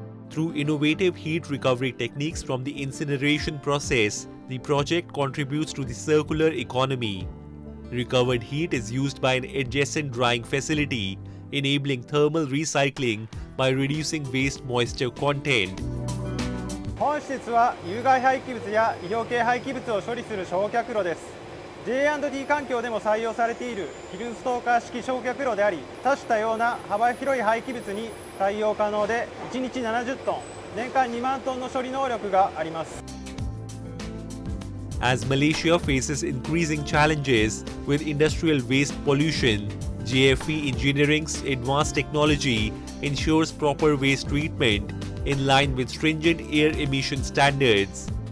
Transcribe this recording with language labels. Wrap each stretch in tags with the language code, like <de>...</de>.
<en>Through innovative heat recovery techniques from the incineration process, the project contributes to the circular economy. Recovered heat is used by an adjacent drying facility, enabling thermal recycling by reducing waste moisture content.</en> <ja>本施設は有害廃棄物や医療系廃棄物を処理する焼却炉です。 J&T 環境でも採用されているヒルストーカー式焼却炉であり、多種多様な幅広い廃棄物に対応可能で、1日70トン、年間2万トンの処理能力があります。</ja> <en>As Malaysia faces increasing challenges with industrial waste pollution, JFE Engineering's advanced technology ensures proper waste treatment in line with stringent air emission standards.</en>